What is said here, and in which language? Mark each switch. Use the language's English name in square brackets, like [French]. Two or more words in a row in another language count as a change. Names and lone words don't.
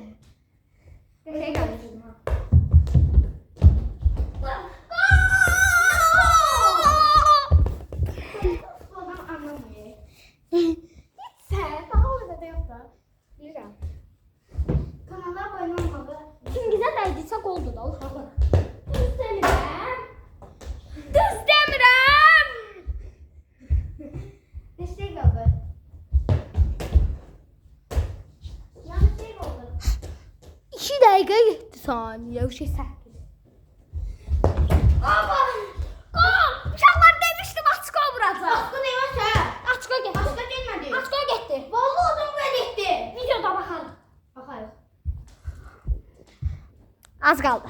[Turkish] Şey kardeşim ha. Futboldan anlamıyor. [Azerbaijani] Sən daha orada da yox da. Bilirəm. [Turkish] Kanala abone olmalı. [Azerbaijani] Çingizə dəydisə qoldur da uşaqlar. Düz demirəm. Düz demirəm. [Turkish] Destek kaldı. Yani şey oldu. [Azerbaijani] 2 dəqiqə 7 saniyə. O şey səhv. Baba! Qol! Uşaqlar demişdim açıq vuracaq. [Turkish] Aşkı ne var ya? [Azerbaijani] Açıq getdi. [Turkish] Aşkı gelmedi. [Azerbaijani] Açıq getdi. [Turkish] Vallahi adam böyle etti. [Azerbaijani] Videoda baxarıq. [Turkish] Bakarız. [Azerbaijani] Az qaldı.